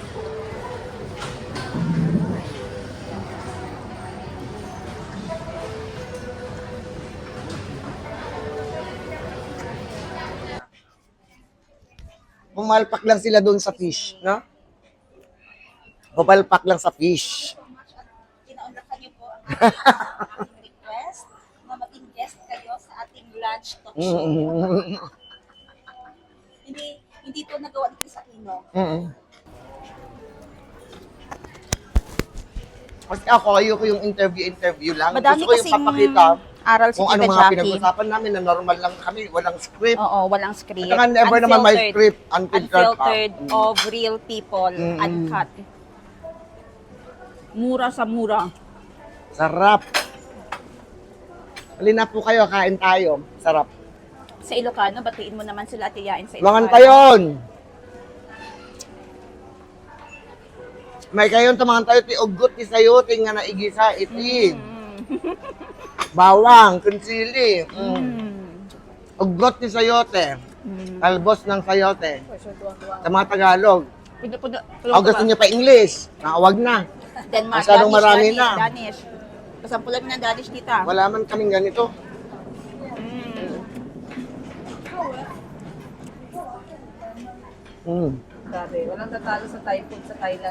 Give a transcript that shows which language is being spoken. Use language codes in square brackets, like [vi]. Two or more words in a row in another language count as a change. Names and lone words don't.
[tl] Pumalpak lang sila doon sa fish, no? Pumalpak lang sa fish. Inaunlakan niyo po ang request na maging guest kayo sa ating lunch talk show. Hindi to nagawa ni Chris Aquino. Kasi ako, ayoko yung interview lang. Madami Gusto ko yung kasing papakita. Aral si Kung Tita ano mga Jackie. pinag-usapan namin na normal lang kami, walang script. Oo, walang script. At saka never naman may Unfiltered. script, unfiltered pa. [en] Unfiltered of real people, uncut. [tl] Mura sa mura. Sarap. Halina po kayo, kain tayo. Sarap. Sa Ilocano, batiin mo naman sila at iyain sa [ilo] Mangan [tl] Ilocano. [ilo] tayon! May kayon tamangan tayo, ti ugot, ti sayote nga naigisa, iti. Bawang, kunsili. Ugot ti sayote. [tl] Talbos ng sayote. Sa mga Tagalog. O gusto niyo pa English, nakawag na. Denmark, Masyadong marami na. Danish. Kasampulan mo ng Danish, tita. Wala man kaming ganito. Grabe, walang tatalo sa Thai food sa Thailand.